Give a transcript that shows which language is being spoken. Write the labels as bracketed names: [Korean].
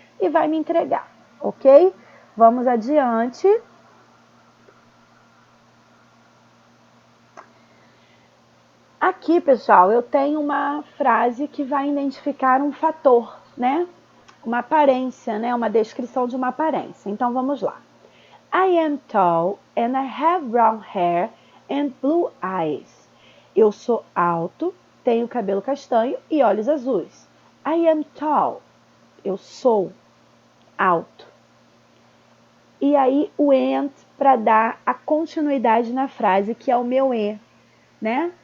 [Portuguese] E vai me entregar, ok? Vamos adiante. Aqui, pessoal, eu tenho uma frase que vai identificar um fator, né? Uma aparência, né? Uma descrição de uma aparência. Então, vamos lá. [English] I am tall and I have brown hair and blue eyes. [Portuguese] Eu sou alto, tenho cabelo castanho e olhos azuis. [English] I am tall. [Portuguese] Eu sou alto. E aí o and para dar a continuidade na frase, que é o meu e, né?